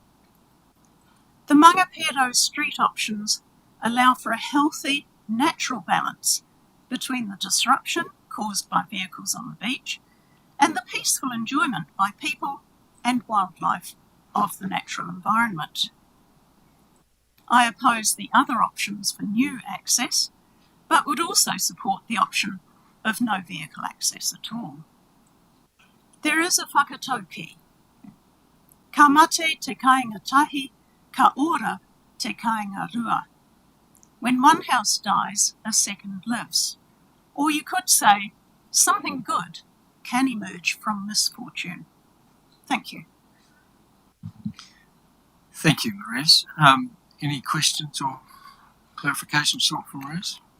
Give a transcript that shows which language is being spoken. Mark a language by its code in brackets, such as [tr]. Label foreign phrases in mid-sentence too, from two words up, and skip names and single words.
[en] The Mangapiro Street options allow for a healthy, natural balance between the disruption caused by vehicles on the beach and the peaceful enjoyment by people and wildlife of the natural environment. I oppose the other options for new access, but would also support the option of no vehicle access at all. There is a whakatauki. [mi] Ka mate te kāinga tahi, ka ora te kāinga rua. [en] When one house dies, a second lives. Or you could say, something good can emerge from misfortune. Thank you. Thank you, Maurice. Any questions or clarifications from Maurice?